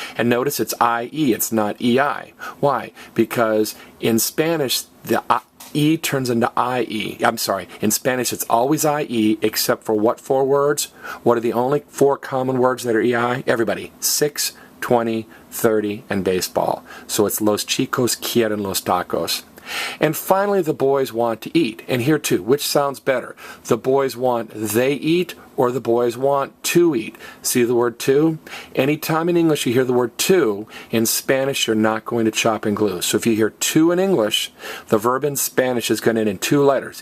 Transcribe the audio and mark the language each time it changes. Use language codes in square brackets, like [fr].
[en] And notice it's IE, it's not EI. Why? Because in Spanish, the E turns into IE. I'm sorry, in Spanish it's always IE except for what 4 words? What are the only 4 common words that are EI? Everybody, 6, 20, 30, and baseball. So it's [es] los chicos quieren los tacos. [en] And finally, the boys want to eat. And here too, which sounds better? The boys want they eat, or the boys want to eat? See the word to? Anytime in English you hear the word to, in Spanish you're not going to chop and glue. So if you hear to in English, the verb in Spanish is going to end in 2 letters.